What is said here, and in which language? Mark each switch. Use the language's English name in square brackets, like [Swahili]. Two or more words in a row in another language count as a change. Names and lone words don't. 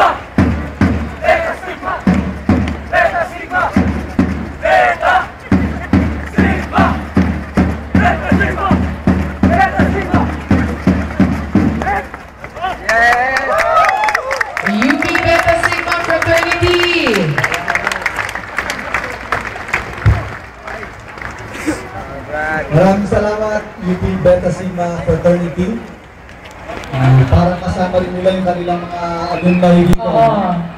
[English] Beta Sigma! Beta Sigma! Beta! Sigma! Beta Sigma! Beta Sigma! UP Beta Sigma Fraternity. [Filipino] Maraming salamat, UP Beta Sigma Fraternity. Para kasama rin nila yung kanilang mga alumni dito.